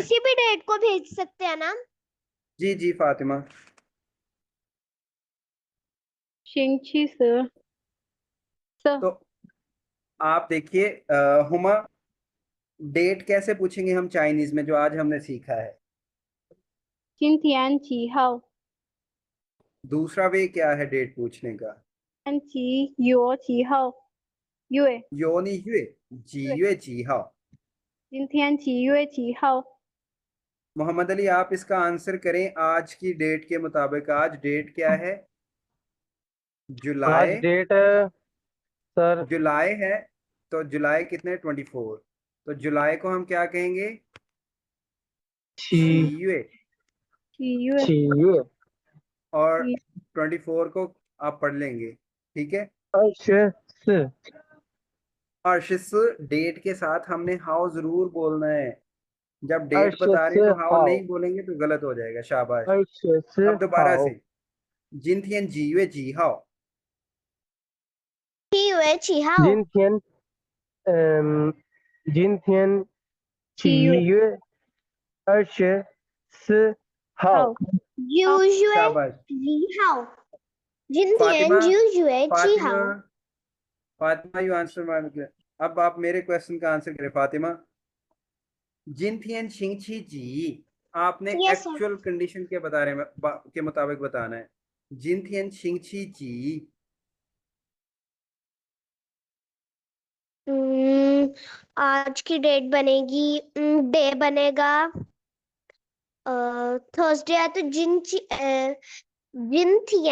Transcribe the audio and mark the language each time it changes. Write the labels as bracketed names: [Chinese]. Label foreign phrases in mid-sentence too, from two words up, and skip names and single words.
[Hindi] किसी भी डेट को भेज सकते हैं ना? जी जी फातिमा। [Chinese] 星期四 [Hindi] तो आप देखिए हुमा, डेट कैसे पूछेंगे हम चाइनीज में जो आज हमने सीखा है? [Chinese] 今天几号 [Hindi] दूसरा वे क्या है डेट पूछने का? [Chinese] 几月几号 月 [Hindi] यो नहीं हुए, [Chinese] 几月几号. 今天几月几号 [Hindi] मोहम्मद अली आप इसका आंसर करें आज की डेट के मुताबिक। आज डेट क्या है? आज जुलाई। डेट है सर जुलाई है तो जुलाई कितने? 24। तो जुलाई को हम क्या कहेंगे? [Chinese] छी छीयुए। 几月 छीये [Hindi] और [Chinese] 几 [Hindi] 24 को आप पढ़ लेंगे, ठीक है? [Chinese] अर्शस [Hindi] अर्शिस डेट के साथ हमने हाउ जरूर बोलना है। जब डेट बता [Chinese] अर्शस [Hindi] रहे हैं तो हाउ [Chinese] हाउ [Hindi] नहीं बोलेंगे तो गलत हो जाएगा। शाबाश। [Chinese] अर्शस [Hindi] अब दोबारा [Chinese] हाउ से, 今天几月几号. 7月7号。今天今天七月七月二十四号号 [Hindi] शाबाश [Chinese] 6月7号。今 [Hindi] फातिमा। [Chinese] 天9月7号。 [Hindi] फातिमा, फातिमा [English] you answer my. [Hindi] अब आप मेरे क्वेश्चन का आंसर करें फातिमा। [Chinese] 今天星期几 आपने [English] Yes sir। [Hindi] एक्चुअल कंडीशन के के मुताबिक बताना है। [Chinese] 今天星期几. [Hindi] आज की डेट बनेगी, डे बनेगा थर्सडे है तो [Chinese] 今天